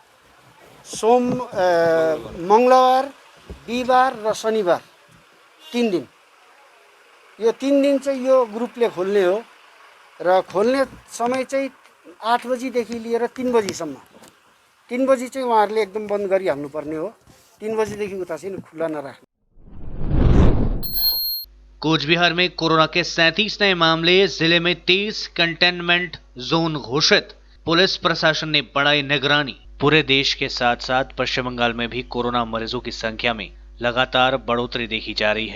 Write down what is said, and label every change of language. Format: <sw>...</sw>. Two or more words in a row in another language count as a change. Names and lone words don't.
<ne>मङ्गलबार, बिहिबार र शनिबार 3 दिन। यो 3 दिन चाहिँ यो ग्रुपले खोल्ने हो र खोल्ने समय चाहिँ 8 बजीदेखि लिएर 3 बजीसम्म। 3 बजी चाहिँ उहाँहरूले एकदम बन्द गरिहाल्नुपर्ने हो। 3 बजीदेखि उता चाहिँ खुला नराख्ने।</ne> <hi>कूच बिहार में कोरोना के 37 नए मामले। जिले में 23</hi> <en>containment zone</en> <hi>घोषित। पुलिस प्रशासन ने बढ़ाई निगरानी। पूरे देश के साथ साथ पश्चिम बंगाल में भी कोरोना मरीजों की संख्या में लगातार बढ़ोतरी देखी जा रही है।</hi>